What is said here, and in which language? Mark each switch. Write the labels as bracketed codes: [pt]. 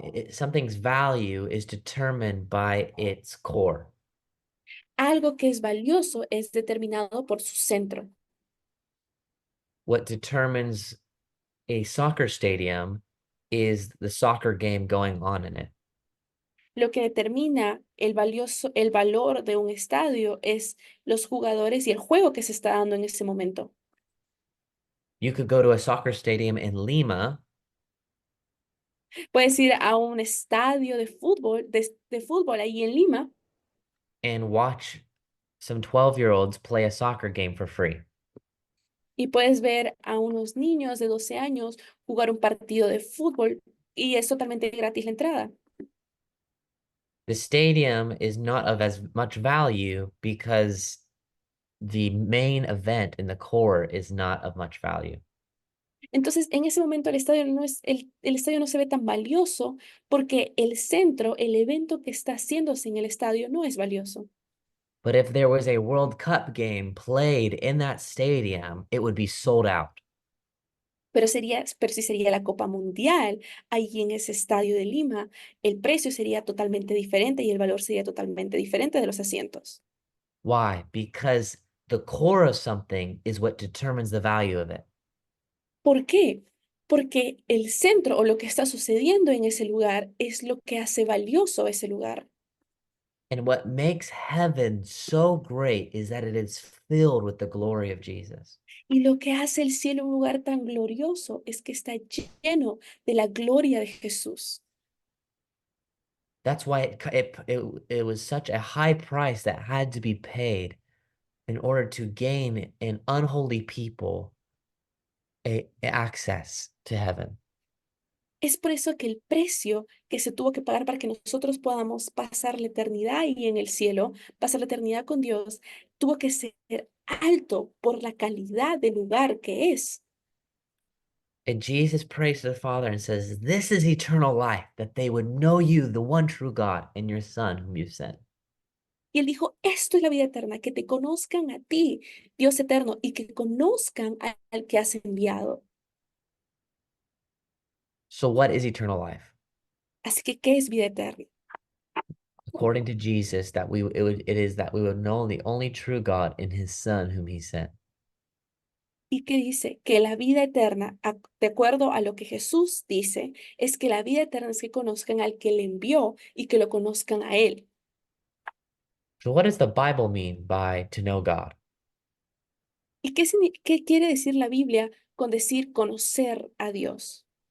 [en] Something's value is determined by its core. [es] Algo que es valioso es determinado por su centro. [en] What determines a soccer stadium is the soccer game going on in it. [es] Lo que determina el valor de un estadio es los jugadores y el juego que se está dando en ese momento. [en] You could go to a soccer stadium in Lima [es] Puedes ir a un estadio de fútbol ahí en Lima [en] and watch some 12-year-olds play a soccer game for free. [es] y puedes ver a unos niños de 12 años jugar un partido de fútbol y es totalmente gratis la entrada. [en] The stadium is not of as much value because the main event in the core is not of much value. [es] Entonces, en ese momento el estadio no es, el estadio no se ve tan valioso porque el centro, el evento que está haciéndose en el estadio no es valioso. [en] But if there was a World Cup game played in that stadium, it would be sold out. [es] Pero si sería la Copa Mundial ahí en ese estadio de Lima, el precio sería totalmente diferente y el valor sería totalmente diferente de los asientos. [en] Why? Because the core of something is what determines the value of it. [es] ¿Por qué? Porque el centro o lo que está sucediendo en ese lugar es lo que hace valioso ese lugar. [en] And what makes heaven so great is that it is filled with the glory of Jesus. [es] Y lo que hace el cielo un lugar tan glorioso es que está lleno de la gloria de Jesús. [en] That's why it was such a high price that had to be paid in order to gain an unholy people access to heaven. [es] Es por eso que el precio que se tuvo que pagar para que nosotros podamos pasar la eternidad ahí en el cielo, pasar la eternidad con Dios, tuvo que ser alto por la calidad del lugar que es. [en] And Jesus prays to the Father and says, "This is eternal life, that they would know you, the one true God, and your Son whom you sent." [es] Y él dijo, esto es la vida eterna, que te conozcan a ti, Dios eterno, y que conozcan al que has enviado. [en] So what is eternal life? [es] Así que, ¿qué es vida eterna? [en] According to Jesus, it is that we would know the only true God in his Son whom he sent. [es] Y que dice que la vida eterna, de acuerdo a lo que Jesús dice, es que la vida eterna es que conozcan al que le envió y que lo conozcan a él. [en] So what does the Bible mean by to know God? [es] ¿Y qué quiere decir la Biblia con decir conocer a Dios?